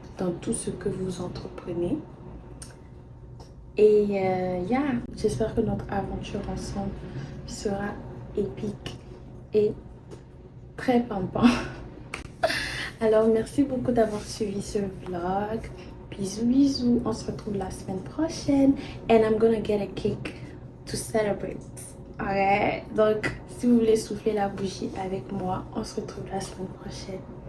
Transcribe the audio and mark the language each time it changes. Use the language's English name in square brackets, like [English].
[French] dans tout ce que vous entreprenez. Et j'espère que notre aventure ensemble sera épique et très pimpant. Alors, merci beaucoup d'avoir suivi ce vlog. Bisous, bisous. On se retrouve la semaine prochaine. [English] And I'm gonna get a cake to celebrate. Alright? [French] Donc, si vous voulez souffler la bougie avec moi, on se retrouve la semaine prochaine.